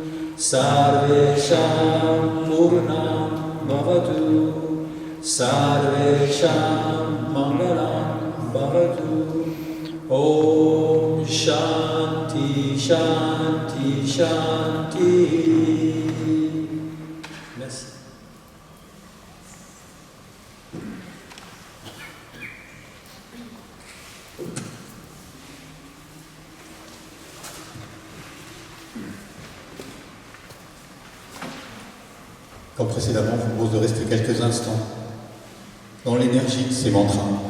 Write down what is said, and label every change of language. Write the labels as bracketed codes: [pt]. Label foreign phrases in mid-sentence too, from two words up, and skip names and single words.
[sa] Sarvesham Purnam Bhavatu. Sarvesham Mangalam Bhavatu. Om Shanti Shanti Shanti. [fr] Merci. Comme précédemment, je vous propose de rester quelques instants dans l'énergie de ces mantras.